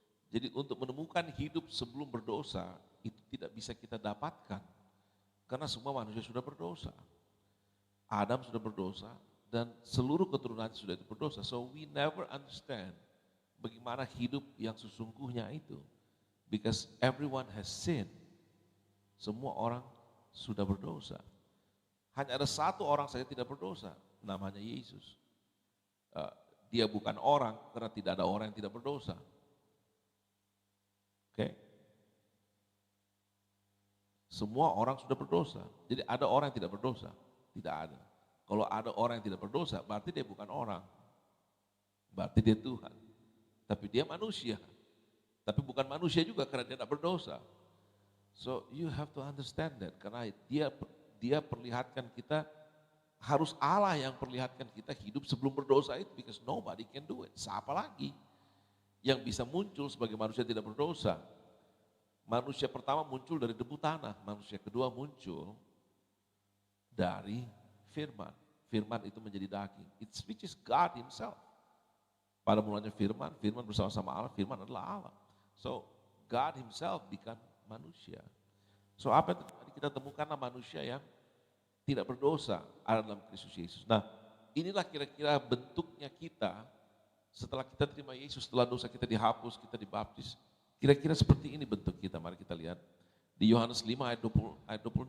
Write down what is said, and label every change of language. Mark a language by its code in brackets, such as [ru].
[id] Jadi untuk menemukan hidup sebelum berdosa, itu tidak bisa kita dapatkan. Karena semua manusia sudah berdosa. Adam sudah berdosa, dan seluruh keturunan sudah berdosa. [en] So we never understand [id] bagaimana hidup yang sesungguhnya itu. [en] Because everyone has sinned. [id] Semua orang sudah berdosa. Hanya ada satu orang saja tidak berdosa, namanya Yesus. Dia bukan orang karena tidak ada orang yang tidak berdosa. Oke. Semua orang sudah berdosa. Jadi ada orang yang tidak berdosa? Tidak ada. Kalau ada orang yang tidak berdosa, berarti dia bukan orang. Berarti dia Tuhan. Tapi dia manusia. Tapi bukan manusia juga karena dia tidak berdosa. [en] So you have to understand that. [id] Karena dia perlihatkan kita, harus Allah yang perlihatkan kita hidup sebelum berdosa itu. [en] Because nobody can do it. [id] Siapa lagi yang bisa muncul sebagai manusia tidak berdosa? Manusia pertama muncul dari debu tanah, manusia kedua muncul dari firman. Firman itu menjadi daging. [en] Which is God himself. [id] Pada mulanya firman, firman bersama-sama Allah, firman adalah Allah. [en] So, God himself become [id] manusia. So, apa yang tadi kita temukanlah manusia yang tidak berdosa ada dalam Kristus Yesus. Nah, inilah kira-kira bentuknya kita setelah kita terima Yesus, setelah dosa kita dihapus, kita dibaptis. Kira-kira seperti ini bentuk kita, mari kita lihat. Di Yohanes 5 ayat 26.